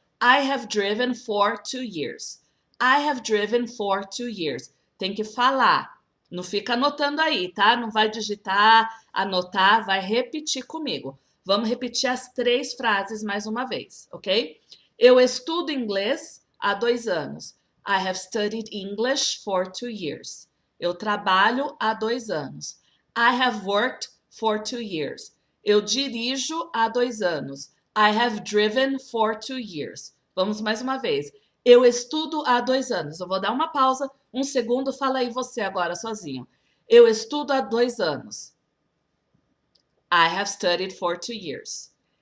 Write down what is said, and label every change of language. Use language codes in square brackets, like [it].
[en] I have driven for 2 years. I have driven for 2 years. [pt] Tem que falar. Não fica anotando aí, tá? Não vai digitar, anotar, vai repetir comigo. Vamos repetir as 3 frases mais uma vez, ok? Eu estudo inglês há 2 anos. [en] I have studied English for 2 years. [pt] Eu trabalho há 2 anos. [en] I have worked for 2 years. [pt] Eu dirijo há 2 anos. [en] I have driven for 2 years. [pt] Vamos mais uma vez. Eu estudo há 2 anos. Eu vou dar uma pausa, 1 segundo, fala aí você agora sozinho. Eu estudo há 2 anos. [en] I have studied for 2 years.